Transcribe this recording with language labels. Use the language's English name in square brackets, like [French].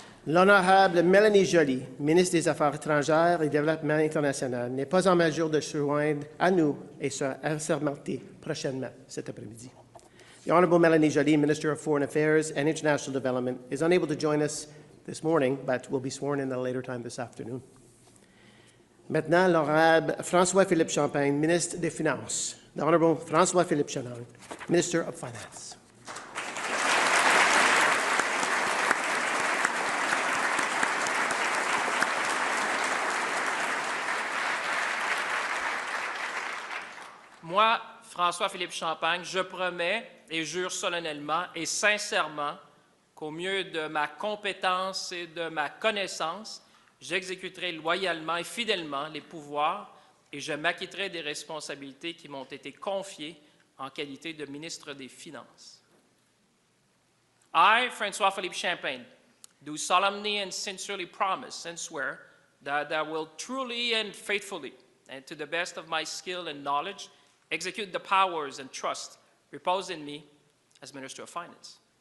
[French] L'honorable Mélanie Joly, ministre des Affaires étrangères et du Développement international, n'est pas en mesure de se joindre à nous et se assermenter prochainement cet après-midi. [English] The Honorable Mélanie Joly, Minister of Foreign Affairs and International Development, is unable to join us this morning, but will be sworn in at a later time this afternoon. [French] Maintenant, l'honorable François-Philippe Champagne, ministre des Finances. [English] The Honorable François-Philippe Champagne, Minister of Finance. [French] Moi, François-Philippe Champagne, je promets et jure solennellement et sincèrement qu'au mieux de ma compétence et de ma connaissance, j'exécuterai loyalement et fidèlement les pouvoirs et je m'acquitterai des responsabilités qui m'ont été confiées en qualité de ministre des Finances. [English] I, François-Philippe Champagne, do solemnly and sincerely promise and swear that I will truly and faithfully, and to the best of my skill and knowledge, execute the powers and trust reposed in me as Minister of Finance.